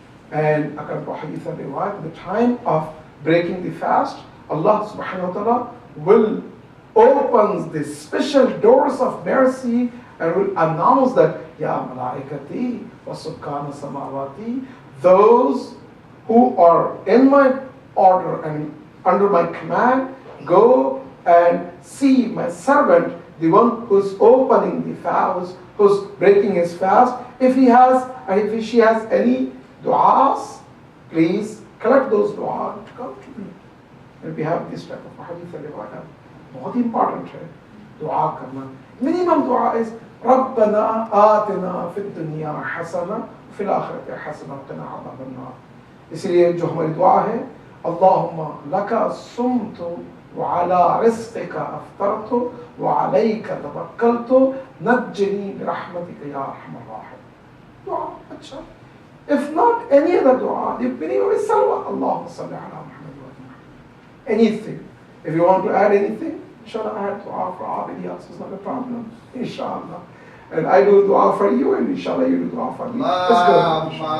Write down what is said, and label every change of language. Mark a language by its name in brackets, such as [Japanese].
[English] And according to hadith and riwayat, the time of breaking the fast, Allah subhanahu wa ta'ala will open the special doors of mercy and will announce that, Ya malaikati wa sukkana samawati, those who are in my order and under my command, go and see my servant, the one who's opening the fast, who's breaking his fast. If he has, and if she has any du'as, please collect those du'as to come to me. And we have this type of hadith and riwayat. [Hindi] बहुत important है दुआ करना. [English] Minimum दुआ is [Arabic] ربنا آتنا في الدنيا حسنة وفي الآخرة حسنة وقنا عذاب النار. [Hindi] इसलिए जो हमारी दुआ है [Arabic] اللهم لك صمت وعلى رزقك أفطرت وعليك توكلت نجني برحمتك يا أرحم الراحمين. [Hindi] दुआ अच्छा. [English] If not any other dua, the minimum is salwa. [Arabic] اللهم صل على محمد وعلى محمد. [English] Anything. If you want to add anything, inshallah, add dua for Abidi also, it's not a problem. Inshallah. And I do dua for you, and inshallah, you do dua for me. Let's go.